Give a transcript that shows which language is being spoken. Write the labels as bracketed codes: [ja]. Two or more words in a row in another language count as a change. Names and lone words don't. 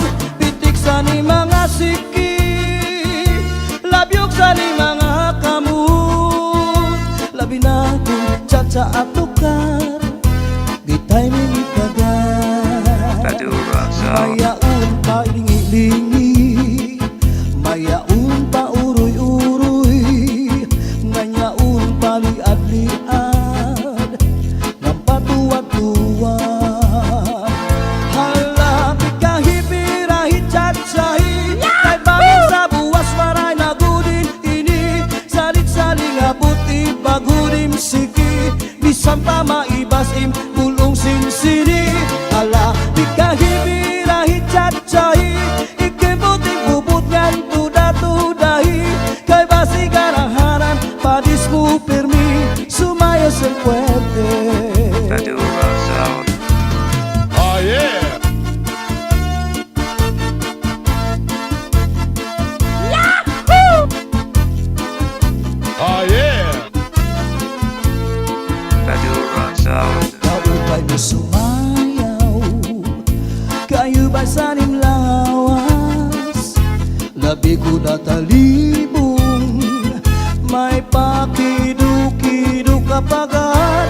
[war] Pitik sa ni mga siki, labyog sa ni mga kamu. Labi na kong tsa-tsa at tukar, bitay ming kagat. Mayaon pa ilingi-lingi, mayaon pa uroy-uroy, nganyaon pa liad-liad, ng patuwad-tuwad. Halapit ka hipirahit tsa-tsahi, kay bangin sa buwas maray nagudin ini. Salit-saling abuti bagudim siki, bisan pa maibasim bulong sinsini. Halapit ka hipirahit tsa-tsahi, ikibuting bubut ngan tuda-tudahi, kay basi garaharan padis mo permi, sumayo sa puwede. [en] Oh yeah! Yahoo! Oh yeah! [war] Kaupay mo sumayaw, kayo ba sanim lawas? Labi ko natalibong, may pakiduk-kiduk kapagad.